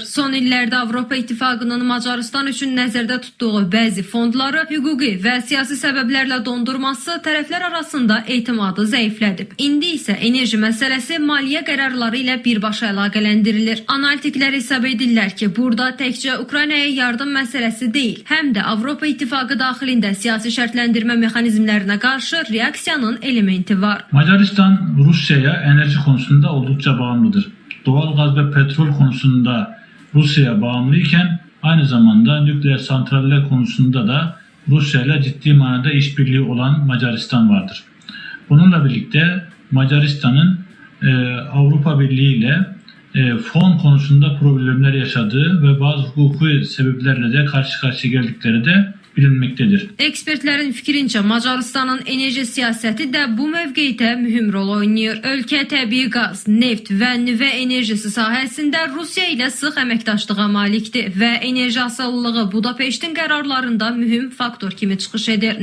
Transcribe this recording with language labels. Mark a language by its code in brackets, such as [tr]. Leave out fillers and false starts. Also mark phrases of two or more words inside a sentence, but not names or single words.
[az] Son illərdə Avropa İttifaqının Macarıstan üçün nəzərdə tutduğu bəzi fondları hüquqi və siyasi səbəblərlə dondurması tərəflər arasında etimadı zəiflədib. İndi isə enerji məsələsi maliyyə qərarları ilə birbaşa əlaqələndirilir. Analitiklər hesab edirlər ki, burada təkcə Ukraynaya yardım məsələsi deyil, həm də Avropa İttifaqı daxilində siyasi şərtləndirmə mexanizmlərinə qarşı reaksiyanın elementi var. [tr] Macaristan Rusya'ya enerji konusunda oldukça bağımlıdır. Doğalgaz ve petrol konusunda Rusya'ya bağımlıyken aynı zamanda nükleer santraller konusunda da Rusya ile ciddi manada işbirliği olan Macaristan vardır. Bununla birlikte Macaristan'ın Avrupa Birliği ile fon konusunda problemler yaşadığı ve bazı hukuki sebeplerle de karşı karşıya geldikleri de bilinməkdədir. [az] Ekspertlərin fikrincə Macarıstanın enerji siyasəti də bu mövqedə mühüm rol oynayır. Ölkə təbii qaz, neft və nüvə enerjisi sahəsində Rusiya ilə sıx əməkdaşlığa malikdir və enerji asılılığı Budapeştin qərarlarında mühüm faktor kimi çıxış edir.